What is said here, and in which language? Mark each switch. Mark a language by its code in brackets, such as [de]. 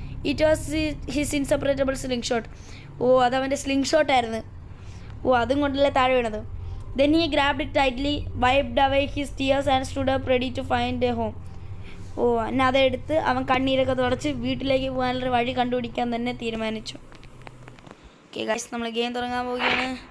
[en] It was his inseparable sling shot. [ml] അതവൻ്റെ sling ഷോട്ടായിരുന്നു. അതും കൊണ്ടല്ലേ താഴെ വീണത്. [en] Then he grabbed it tightly, wiped away his tears and stood up ready to find a home. [ml] എന്നാൽ അതെടുത്ത് അവൻ കണ്ണീരൊക്കെ തുടച്ച് വീട്ടിലേക്ക് പോകാനുള്ള വഴി കണ്ടുപിടിക്കാൻ തന്നെ തീരുമാനിച്ചു. ഓക്കെ ഗൈസ്, നമ്മൾ ഗെയിം തുടങ്ങാൻ പോവുകയാണ്.